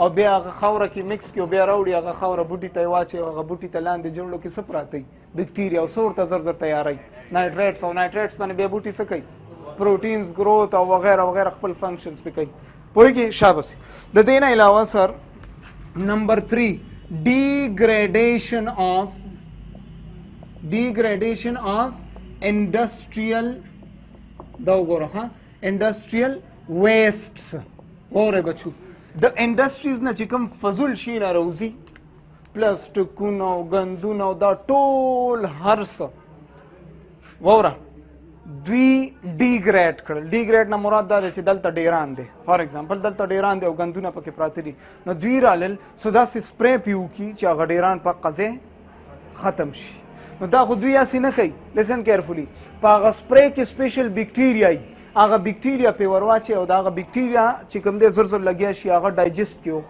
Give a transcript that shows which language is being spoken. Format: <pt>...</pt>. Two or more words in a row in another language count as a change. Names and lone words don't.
<ps>بیا هغه خاوره کې مکس کړي او بیا راوړي هغه خاوره بوټي ته یې واچوي هغه بوټي ته لاندې جوړو کې څه پراته وي بیکټیریا او څه ورته زر زر تیاروي نایټریټس او نایټریټس باندې بیا بوټي څه کوي</ps> <en>proteins growth</en> <ps>او وغیره وغیره خپل فنکشنز پې کوي پوهېږي شاباس د دې نه علاوه سر نمبر 3 degradation</ps> <en>of industrial</en> <ps>دا وګوره ها</ps> <en>industrial wastes</en> <ps>وره بچو د انډسټریز نه چې کوم فضول شي نه راوځي پلاستیکونه او ګندونه او دا ټول هر څه وره دوی ډیګریډ کړل ډیګریډ نه مراد دا دی چې دلته ډیران دی</ps> <en>for example</en> <ps>دلته ډیران دی او ګندونه پکې پراته دي نو دوی رالل سو داسې سپری پې وکړي چې هغه ډیران په قضې ختم شي نو دا خو دوی هسې نه کوي</ps> <en>listen carefully</en> <ps>په هغه سپری کې</ps> <en>special bacteria</en> <ps>وي هغه بیکټیریا پې ور واچي او د هغه بیکټیریا چې کوم دی زر زر لګیا شي هغه ډایجسټ کړي او</ps>